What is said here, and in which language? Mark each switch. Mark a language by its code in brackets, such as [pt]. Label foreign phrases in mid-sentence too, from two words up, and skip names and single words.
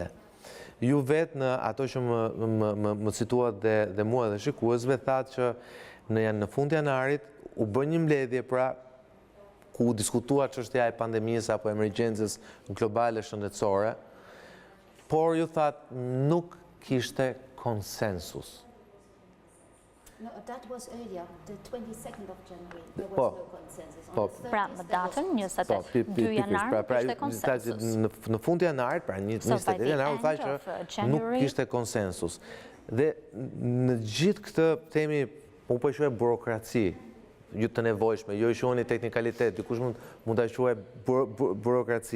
[sq] Ju vetë në ato që më cituat dhe mua dhe shikuesve, thatë që në fund janarit u bë një mbledhje pra ku diskutua çështja e pandemisë apo emergjencës globale shëndetësore, por ju thatë nuk kishte konsensus. [en] No, that was earlier, the 22nd of January. There was no consensus. [sq] Pra, më datën 22 janar kishte konsensus. Në fund janarit, pra 28 janar, u tha që nuk kishte konsensus. Dhe në gjithë këtë temi, unë po e quaj burokraci, ju të nevojshme, jo i shohni teknikalitet, dikush mund ta quaj burokraci.